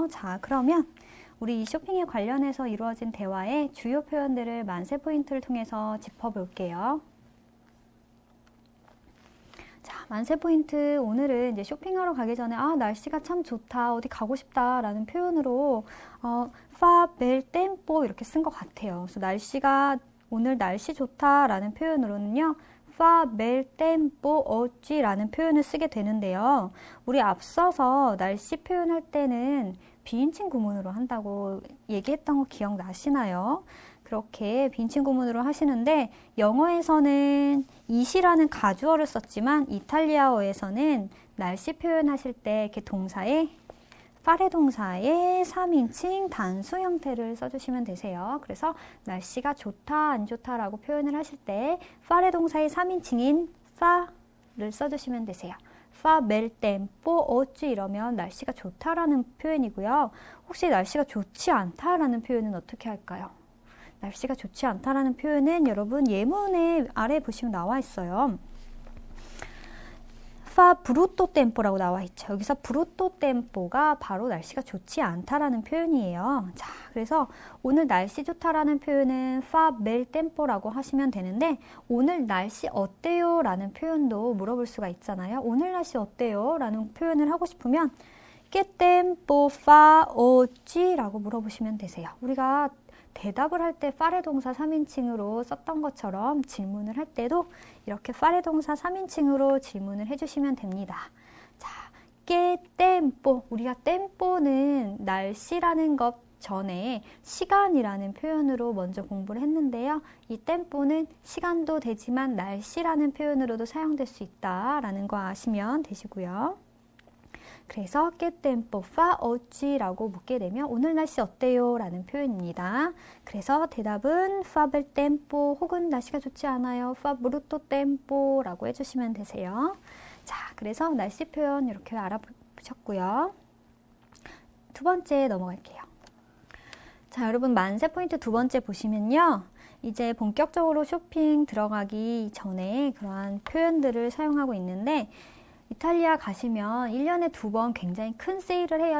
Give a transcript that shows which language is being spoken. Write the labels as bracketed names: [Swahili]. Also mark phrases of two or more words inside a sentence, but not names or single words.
[Korean] 자, 그러면 우리 이 쇼핑에 관련해서 이루어진 대화의 주요 표현들을 만세 포인트를 통해서 짚어볼게요. 자, 만세 포인트 오늘은 이제 쇼핑하러 가기 전에 날씨가 참 좋다, 어디 가고 싶다 라는 표현으로 [Italian] fa bel tempo [Korean] 이렇게 쓴 것 같아요. 그래서 오늘 날씨 좋다 라는 표현으로는요. [Italian] Fa bel tempo oggi [Korean] 라는 표현을 쓰게 되는데요. 우리 앞서서 날씨 표현할 때는 비인칭 구문으로 한다고 얘기했던 거 기억나시나요? 그렇게 비인칭 구문으로 하시는데 영어에서는 it이라는 가주어를 썼지만 이탈리아어에서는 날씨 표현하실 때 이렇게 동사에 fare 동사의 3인칭 단수 형태를 써주시면 되세요. 그래서 날씨가 좋다, 안 좋다라고 표현을 하실 때 fare 동사의 3인칭인 fa를 써주시면 되세요. [Italian] fa bel tempo oggi [Korean] 이러면 날씨가 좋다라는 표현이고요. 혹시 날씨가 좋지 않다라는 표현은 어떻게 할까요? 날씨가 좋지 않다라는 표현은 여러분 예문에 아래 보시면 나와 있어요. [Italian] fa brutto tempo [Korean] 라고 나와 있죠. 여기서 [Italian] brutto tempo [Korean] 가 바로 날씨가 좋지 않다라는 표현이에요. 자, 그래서 오늘 날씨 좋다라는 표현은 [Italian] fa bel tempo [Korean] 라고 하시면 되는데 오늘 날씨 어때요? 라는 표현도 물어볼 수가 있잖아요. 오늘 날씨 어때요? 라는 표현을 하고 싶으면 [Italian] che tempo fa oggi? [Korean] 라고 물어보시면 되세요. 우리가 대답을 할 때 fare 동사 3인칭으로 썼던 것처럼 질문을 할 때도 이렇게 fare 동사 3인칭으로 질문을 해주시면 됩니다. 자, [Italian] che tempo. [Korean] 우리가 tempo는 날씨라는 것 전에 시간이라는 표현으로 먼저 공부를 했는데요. 이 tempo는 시간도 되지만 날씨라는 표현으로도 사용될 수 있다라는 거 아시면 되시고요. 그래서 [Italian] che tempo fa oggi [Korean] 라고 묻게 되면 오늘 날씨 어때요? 라는 표현입니다. 그래서 대답은 [Italian] fa bel tempo [Korean] 혹은 날씨가 좋지 않아요. [Italian] fa brutto tempo [Korean] 라고 해주시면 되세요. 자, 그래서 날씨 표현 이렇게 알아보셨고요. 두 번째 넘어갈게요. 자, 여러분 만세 포인트 두 번째 보시면요. 이제 본격적으로 쇼핑 들어가기 전에 그러한 표현들을 사용하고 있는데 이탈리아 가시면 1년에 2번 굉장히 큰 세일을 해요.